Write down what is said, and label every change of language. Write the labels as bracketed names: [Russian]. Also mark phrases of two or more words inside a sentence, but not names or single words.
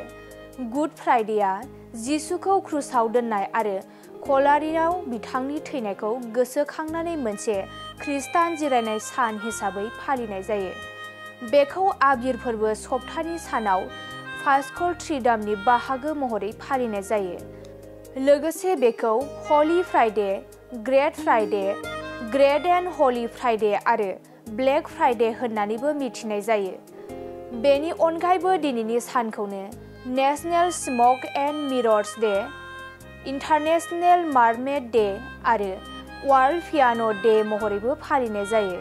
[Bodo] गुड फ्राइडेआ जिसुखौ क्रुसाव दोननाय आरो कलारियाव बिथांनि थैनायखौ गोसोखांनानै मोनसे खृष्टान जिरायनाय सान हिसाबै फालिनाय जायो। बेखौ आबिर फोरबो सप्तानि सानाव पास्कल ट्रिडामनि बाहागो महरै फालिनाय जायो। लोगोसे बेखौ हलि फ्राइडे, ग्रेट फ्राइडे, ग्रेट एन्ड हलि फ्राइडे आरो ब्लेक फ्राइडे होननानैबो मिथिनाय जायो। बेनि अनगायैबो दिनैनि सानखौनो नेशनेल स्मक एन्ड मिरर्स डे, इन्टारनेशनेल मार्मेड डे आरो वर्ल्ड पियानो डे महरैबो फालिनाय जायो।